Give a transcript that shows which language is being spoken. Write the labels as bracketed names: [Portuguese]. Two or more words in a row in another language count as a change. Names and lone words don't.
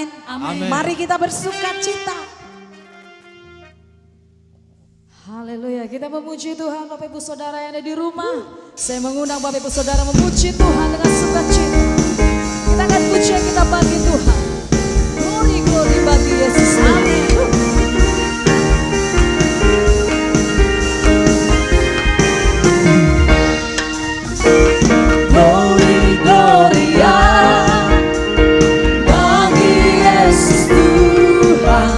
[Indonesian] Amin. Mari kita bersukacita. Haleluya, kita memuji Tuhan. Bapak Ibu Saudara yang ada di rumah, saya mengundang Bapak Ibu Saudara memuji Tuhan dengan sukacita. Kita akan puji, kita bagi Tuhan. [English] Glory, glory [Indonesian] bagi Yesus. Amin. Glory, gloria bagi Yesus Tuhan.